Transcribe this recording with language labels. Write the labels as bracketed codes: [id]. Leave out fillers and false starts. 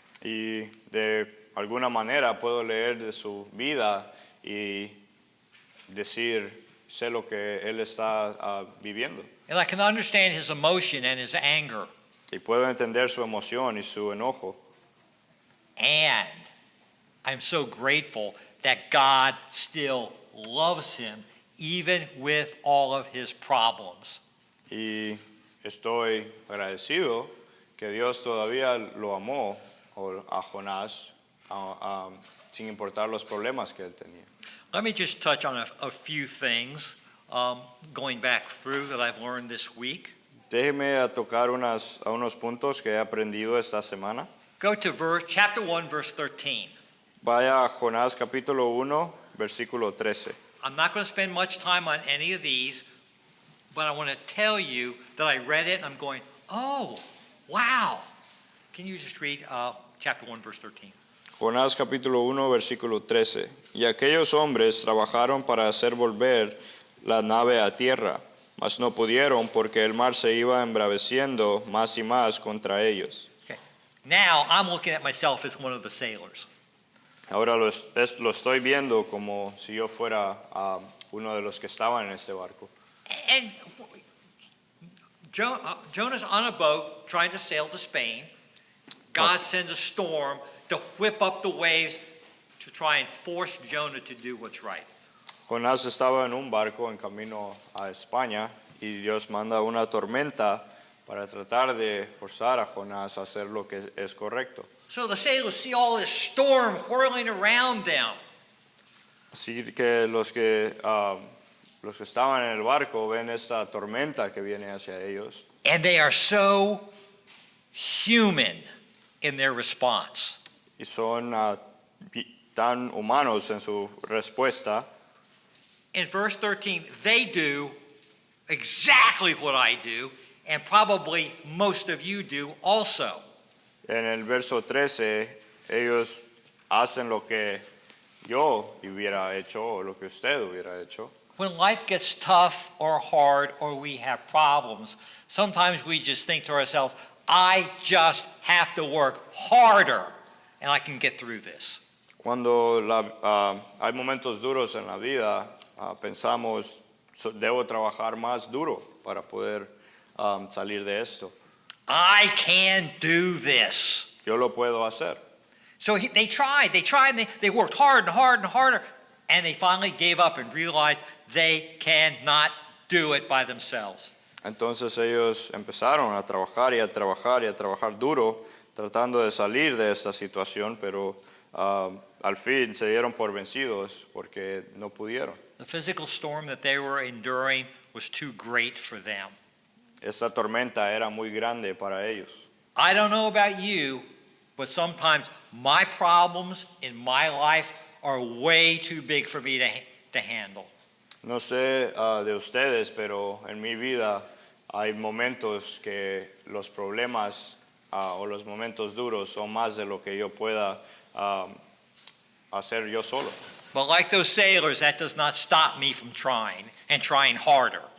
[es] Y de alguna manera puedo leer de su vida y decir, sé lo que él está viviendo. [en] And I can understand his emotion and his anger. [es] Y puedo entender su emoción y su enojo. [en] And I'm so grateful that God still loves him even with all of his problems. [es] Y estoy agradecido que Dios todavía lo amó a Jonás sin importar los problemas que él tenía. [en] Let me just touch on a few things going back through that I've learned this week. [es] Déjeme tocar unos puntos que he aprendido esta semana. [en] Go to chapter 1, verse 13. [es] Vaya a Jonás capítulo 1, versículo 13. [en] I'm not going to spend much time on any of these, but I want to tell you that I read it and I'm going, oh, wow. Can you just read chapter 1, verse 13? [es] Jonás capítulo 1, versículo 13. Y aquellos hombres trabajaron para hacer volver la nave a tierra, mas no pudieron porque el mar se iba embraveciendo más y más contra ellos. [en] Okay. Now I'm looking at myself as one of the sailors. [es] Ahora lo estoy viendo como si yo fuera uno de los que estaban en este barco. [en] And Jonah's on a boat trying to sail to Spain. God sends a storm to whip up the waves to try and force Jonah to do what's right. [es] Jonás estaba en un barco en camino a España y Dios manda una tormenta para tratar de forzar a Jonás a hacer lo que es correcto. [en] So the sailors see all this storm whirling around them. [es] Así que los que estaban en el barco ven esta tormenta que viene hacia ellos [en] And they are so human in their response. [es] y son tan humanos en su respuesta. [en] In verse 13, they do exactly what I do, and probably most of you do also. [es] En el verso 13, ellos hacen lo que yo hubiera hecho o lo que usted hubiera hecho. [en] When life gets tough or hard or we have problems, sometimes we just think to ourselves, I just have to work harder and I can get through this. [es] Cuando hay momentos duros en la vida, pensamos, debo trabajar más duro para poder salir de esto. [en] I can do this. [es] Yo lo puedo hacer. [en] So they tried, and they worked hard and hard and harder, and they finally gave up and realized they cannot do it by themselves. [es] Entonces ellos empezaron a trabajar y a trabajar y a trabajar duro, tratando de salir de esta situación, pero al fin se dieron por vencidos porque no pudieron. [en] The physical storm that they were enduring was too great for them. [es] Esta tormenta era muy grande para ellos. [en] I don't know about you, but sometimes my problems in my life are way too big for me to handle. [es] No sé de ustedes, pero en mi vida hay momentos que los problemas o los momentos duros son más de lo que yo pueda hacer yo solo. [en] But like those sailors, that does not stop me from trying and trying harder.